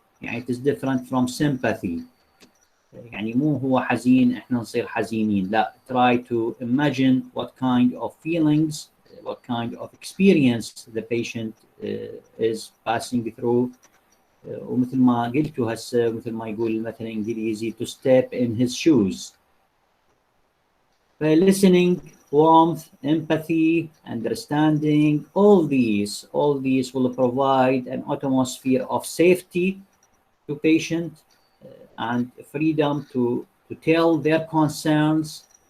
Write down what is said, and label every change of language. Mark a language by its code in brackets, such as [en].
[en] يعني it is different from sympathy. [ar] يعني مو هو حزين احنا نصير حزينين، لا. [en] Try to imagine what kind of feelings, what kind of experience the patient is passing through. [ar] ومثل ما قلتوا هسه، مثل ما يقول مثلا انجليزي [en] to step in his shoes. Listening, warmth, empathy, understanding, all these will provide an atmosphere of safety to patient and freedom to tell their concerns.